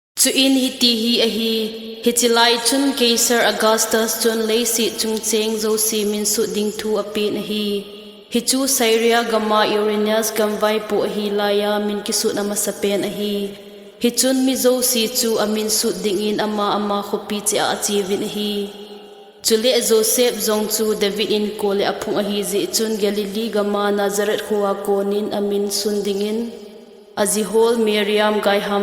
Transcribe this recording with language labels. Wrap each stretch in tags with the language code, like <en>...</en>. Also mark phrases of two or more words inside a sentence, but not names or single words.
<tcz>Chu in hiti hi a hi hichilai chun Caesar Augustus chun leisi chung cheng zo si min su ding thu api na hi hichu Syria gama Irenaeus gamwai po hi laya min kisu na masapen a hi hichun mi zo si chu amin su ding in ama khopi che a achivin hi chule Joseph zong chu David in kole aphung a hi zi chun Galilee gama Nazareth khuwa konin amin sun dingin Azihol Miriam gai ham</tcz>